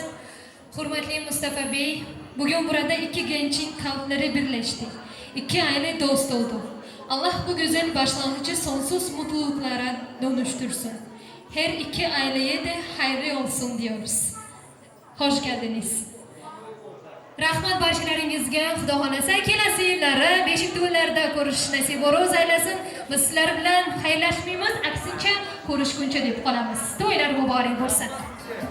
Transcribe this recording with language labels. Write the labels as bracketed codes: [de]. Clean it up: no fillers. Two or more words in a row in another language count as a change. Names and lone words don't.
[tr] Hurmatli Mustafa Bey, bugun burada iki gençin kalpleri birleşti. İki aile dost oldu. Allah bu güzel başlangıcı sonsuz mutluluklara dönüştürsün. Her iki aileye de hayırlı olsun diyoruz. Hoş geldiniz. [uz] Rahmat barchalaringizga, Xudo xolasa kelasi yillari beshik to'ylarda ko'rish nasib ro'z aylasin. Biz sizlar bilan xayrlashmaymiz, aksincha ko'rishguncha deb qolamiz. To'ylar muborak bo'lsin.